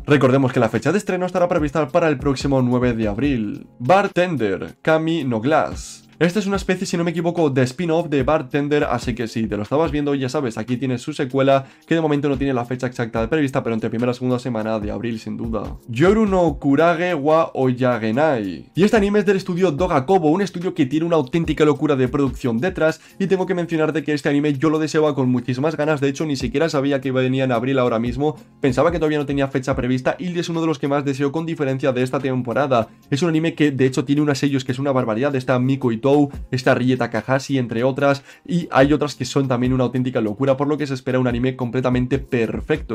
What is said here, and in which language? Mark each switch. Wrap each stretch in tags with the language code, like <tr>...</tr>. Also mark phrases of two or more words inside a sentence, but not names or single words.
<es>Recordemos que la fecha de estreno estará prevista para el próximo 9 de abril. Bartender, Kami no Glass. Esta es una especie, si no me equivoco, de spin-off de Bartender, así que si te lo estabas viendo, ya sabes, aquí tienes su secuela, que de momento no tiene la fecha exacta prevista, pero entre primera y segunda semana de abril, sin duda. Yoru no Kurage wa Oyagenai. Y este anime es del estudio Dogakobo, un estudio que tiene una auténtica locura de producción detrás, y tengo que mencionarte que este anime yo lo deseaba con muchísimas ganas, de hecho ni siquiera sabía que venía en abril ahora mismo, pensaba que todavía no tenía fecha prevista, y es uno de los que más deseo con diferencia de esta temporada. Es un anime que de hecho tiene unos sellos que es una barbaridad, está Miko Ito, está Rie Takahashi, entre otras, y hay otras que son también una auténtica locura, por lo que se espera un anime completamente perfecto.</es>